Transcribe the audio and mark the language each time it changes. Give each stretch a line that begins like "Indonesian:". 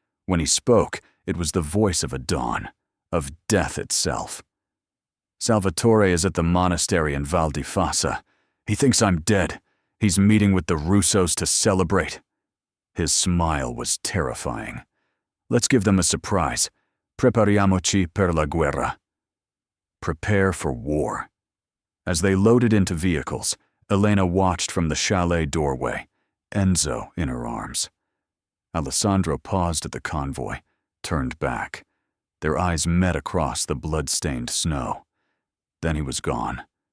English: When he spoke, it was the voice of a dawn, of death itself. Salvatore is at the monastery in Val di Fassa. He thinks I'm dead. He's meeting with the Russos to celebrate." His smile was terrifying. "Let's give them a surprise.
Italian: Prepariamoci per la guerra."
English: Prepare for war. As they loaded into vehicles, Elena watched from the chalet doorway, Enzo in her arms. Alessandro paused at the convoy, turned back. Their eyes met across the blood-stained snow. Then he was gone.